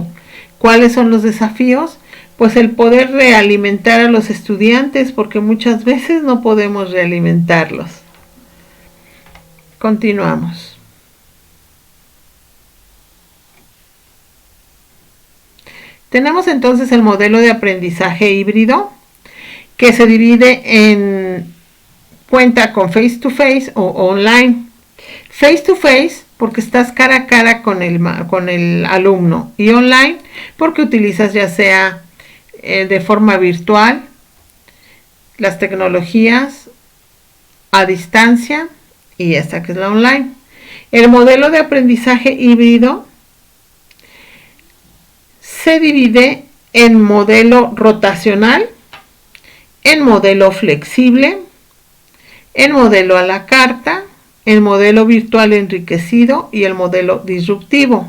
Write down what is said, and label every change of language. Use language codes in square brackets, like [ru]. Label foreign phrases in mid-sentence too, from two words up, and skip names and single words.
[es] ¿Cuáles son los desafíos? Pues el poder realimentar a los estudiantes, porque muchas veces no podemos realimentarlos. Continuamos. Tenemos entonces el modelo de aprendizaje híbrido, que se divide en cuenta con [en] face to face [es] o online. [en] Face to face [es] porque estás cara a cara con el alumno, y online porque utilizas ya sea de forma virtual las tecnologías a distancia, y esta que es la online. El modelo de aprendizaje híbrido se divide en modelo rotacional, en modelo flexible, en modelo a la carta, el modelo virtual enriquecido y el modelo disruptivo.